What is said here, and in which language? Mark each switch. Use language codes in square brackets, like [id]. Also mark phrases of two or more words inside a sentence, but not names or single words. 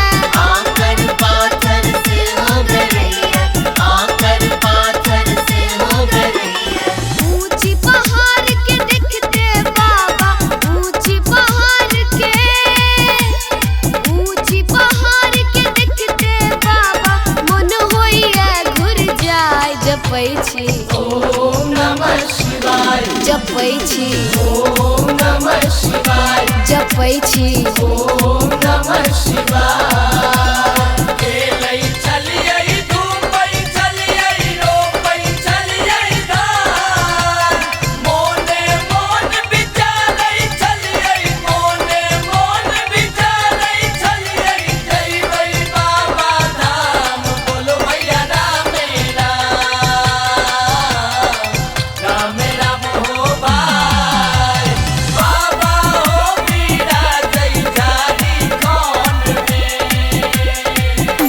[mai] आकर पाथर से हो गरैया, आकर पाथर से हो गरैया। ऊंची पहाड़ के देखते बाबा ऊंची पहाड़ के ऊंची पहाड़ के देखते बाबा मन होइया घुर जाय जपै छी [sa] ओम नमः शिवाय, [mai] जपै छी [sa] ओम नमः शिवाय, [mai] जपै छी [sa] ओम नमः शिवाय। [mai] खेलै चलियै धूपै चलियै रोपै चलियै धान, मोने मोन विचारै चलियै, मोने मोन विचारै चलियै। जइबै बाबा धाम, बोलो भैया रामे राम हो भाई। बाबा हो बीड़ा जय झारखंड में।